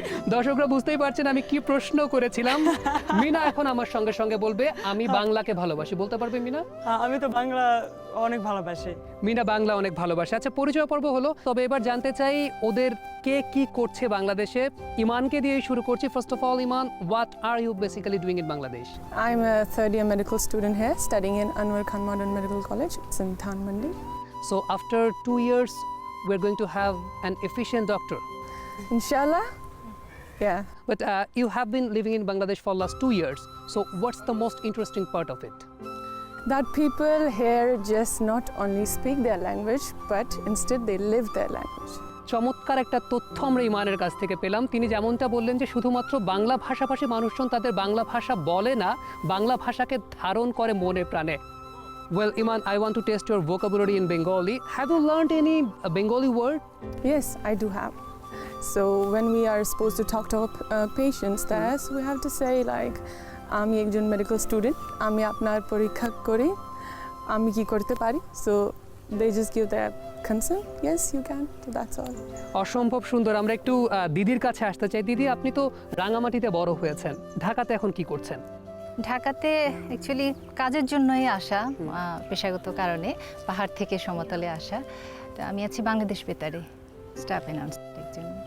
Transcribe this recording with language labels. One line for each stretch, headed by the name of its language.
Bangla: দর্শকরা বুঝতেই পারছেন আমি কি প্রশ্ন করেছিলাম। মিনা এখন আমার সঙ্গে সঙ্গে বলবে আমি বাংলাকে ভালোবাসি। বলতে পারবে মিনা? আমি তো বাংলা অনেক ভালোবাসি। মিনা বাংলা অনেক ভালোবাসে। আচ্ছা, পরিচয় পর্ব হলো, তবে এবার জানতে চাই ওদের কে কি করছে বাংলাদেশে। ইমানকে দিয়ে শুরু করছি।
English: First of all, Iman, what are you basically doing in Bangladesh? I'm a third year medical student here, studying in Anwar Khan Modern Medical College. It's in Thanmandi. So after 2 years, we're going to have an efficient doctor. Inshallah. Yeah. But you have been living in Bangladesh for last 2 years. So what's the most interesting part of it? That people here just not only speak their language, but instead they live their language.
Bangla: চমৎকার একটা তথ্য আমরা ইমানের কাছ থেকে পেলাম। তিনি যেমনটা বললেন যে শুধুমাত্র বাংলা ভাষাভাষী মানুষজন তাদের বাংলা ভাষা বলে না, বাংলা ভাষাকে ধারণ করে মনে প্রাণে।
English: Well, Iman, I want to test your vocabulary in Bengali. Have you learned any Bengali word? Yes, I do have. So when we are supposed to talk to our patients, that's we have to say like,
Bangla: আমি একজন medical student, আমি আপনার পরীক্ষা করি, আমি কি করতে পারি?
English: So they just give their consent. Yes, you can. So that's all.
Bangla: অসম্ভব সুন্দর। আমরা একটু দিদির কাছে আসতে চাই। দিদি, আপনি তো রাঙামাটিতে বড় হয়েছেন, ঢাকাতে এখন কি করছেন? ঢাকাতে অ্যাকচুয়ালি কাজের জন্যই আসা, পেশাগত কারণে পাহাড় থেকে সমতলে আসা। তো আমি আছি বাংলাদেশ বেতারে স্টাফ অ্যানাউন্সারের জন্য।